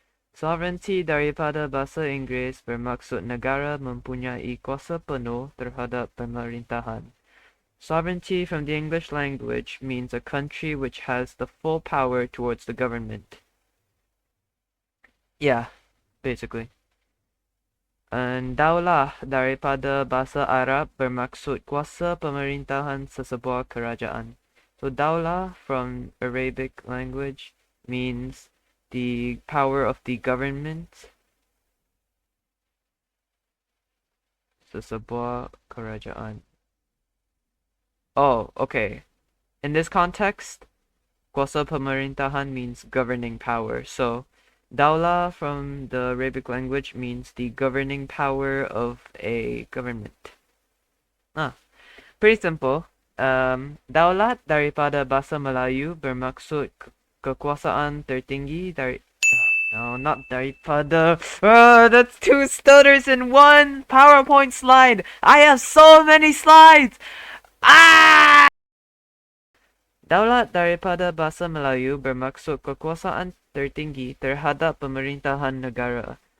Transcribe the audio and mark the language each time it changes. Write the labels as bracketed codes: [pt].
[ms] Sovereignty daripada bahasa Inggris bermaksud negara mempunyai kuasa penuh terhadap pemerintahan. [en] Sovereignty from the English language means a country which has the full power towards the government. Yeah, basically. [ms] And daulah daripada bahasa Arab bermaksud kuasa pemerintahan sesebuah kerajaan. [en] So daulah from Arabic language means the power of the government. [ms] Sesebuah kerajaan. Oh, okay. [en] In this context, [ms] kuasa pemerintahan [en] means governing power. So Daulah from the Arabic language means the governing power of a government. Pretty simple. [ms] Daulat daripada bahasa Melayu bermaksud kekuasaan tertinggi dari... [en] No, not daripada. That's 2 stutters in 1 PowerPoint slide. I have so many slides. [ms] Daulat daripada bahasa Melayu bermaksud kekuasaan tertinggi terhadap pemerintahan negara.